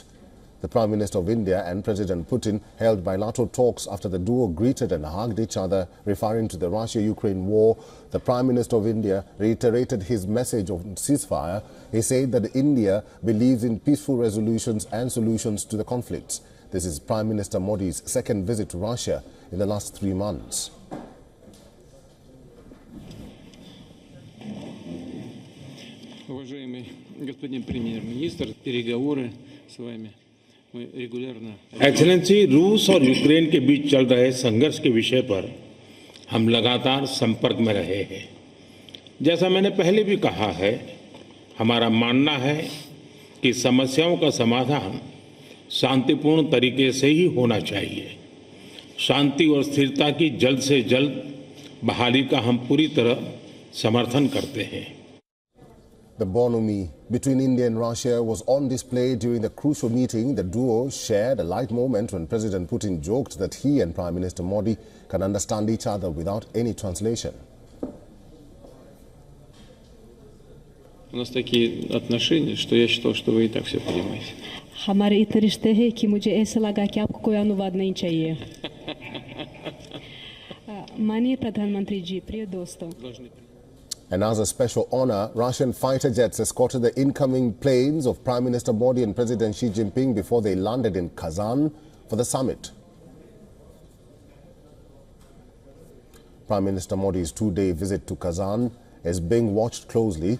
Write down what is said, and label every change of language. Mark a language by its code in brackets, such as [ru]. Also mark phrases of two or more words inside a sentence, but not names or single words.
[en] The Prime Minister of India and President Putin held bilateral talks after the duo greeted and hugged each other, referring to the Russia-Ukraine war. The Prime Minister of India reiterated his message of ceasefire. He said that India believes in peaceful resolutions and solutions to the conflicts. This is Prime Minister Modi's second visit to Russia in the last 3 months. [ru] Уважаемый господин премьер-министр, переговоры с вами. [hi] एक्सेलेंसी, रूस और यूक्रेन के बीच चल रहे संघर्ष के विषय पर हम लगातार संपर्क में रहे हैं। जैसा मैंने पहले भी कहा है, हमारा मानना है कि समस्याओं का समाधान शांतिपूर्ण तरीके से ही होना चाहिए। शांति और स्थिरता की जल्द से जल्द बहाली का हम पूरी तरह समर्थन करते हैं। [en] The bonhomie between India and Russia was on display during the crucial meeting. The duo shared a light moment when President Putin joked that he and Prime Minister Modi can understand each other without any translation. [ru] У нас такие отношения, что я считал, что вы и так все понимаете. [hi] हमारे इतने रिश्ते हैं कि मुझे ऐसा लगा कि आपको कोई अनुवाद नहीं चाहिए। माननीय प्रधानमंत्री जी, प्रिय दोस्तों। [en] And as a special honor, Russian fighter jets escorted the incoming planes of Prime Minister Modi and President Xi Jinping before they landed in Kazan for the summit. Prime Minister Modi's 2-day visit to Kazan is being watched closely.